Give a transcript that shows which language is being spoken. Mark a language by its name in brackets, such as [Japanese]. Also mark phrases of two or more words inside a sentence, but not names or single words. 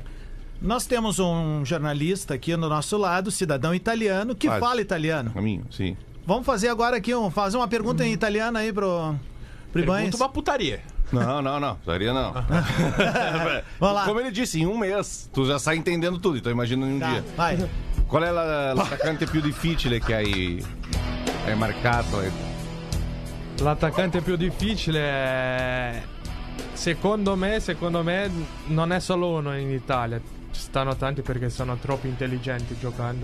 [Portuguese] Nós temos um jornalista aqui no nosso lado, cidadão italiano, que fala italiano. Caminho, sim. Vamos fazer agora aqui, fazer uma pergunta em italiano aí pro Ibanez. Pergunta uma putaria. Não, putaria não. Vamos lá. Como ele disse, em um mês, tu já sai entendendo tudo, então imagina em um dia. Vai. [Italian] Qual è l'attaccante più difficile che hai marcato? L'attaccante più difficile è... Secondo me non è solo uno in Italia. Ci stanno tanti perché sono troppo intelligenti giocando.